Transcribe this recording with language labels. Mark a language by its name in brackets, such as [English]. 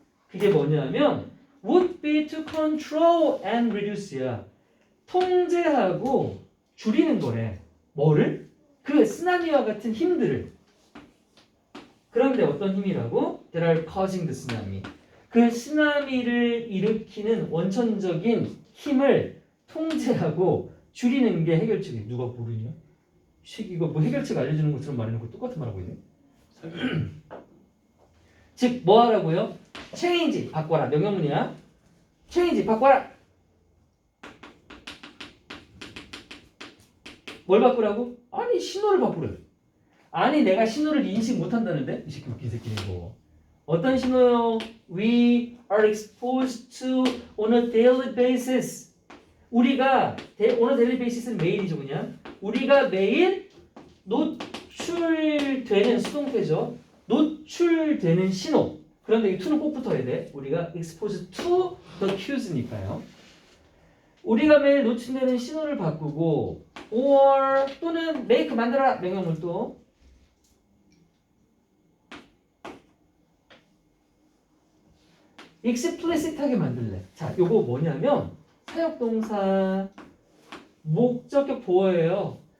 [Korean] 그게 뭐냐면 [English] would be to control and reduce야. [Korean] 통제하고 줄이는 거래. 뭐를? 그 쓰나미와 같은 힘들을. 그런데 어떤 힘이라고? [English] That are causing the tsunami. [Korean] 그 쓰나미를 일으키는 원천적인 힘을 통제하고 줄이는 게 해결책이에요. 누가 모르냐? 이거 뭐 해결책 알려주는 것처럼 말해놓고 똑같은 말하고 있네. 즉, 뭐 하라고요? change, 바꿔라. 명령문이야. change, 바꿔라. 뭘 바꾸라고? 아니, 신호를 바꾸래. 아니, 내가 신호를 인식 못한다는데? 이 새끼 웃긴 새끼네, 이거. 어떤 신호요? [English] We are exposed to on a daily basis. [Korean] 우리가 [English] on a daily basis [Korean] 는 매일이죠, 그냥. 우리가 매일 노출되는 수동태죠. 노출되는 신호. 그런데 이 to는 꼭 붙어야 돼. 우리가 [English] exposed to the cues니까요. [Korean] 우리가 매일 노출되는 신호를 바꾸고 or 또는 make 만들어라 명령문 또 explicit하게 만들래. 자, 요거 뭐냐면 사역동사 목적격 보어예요.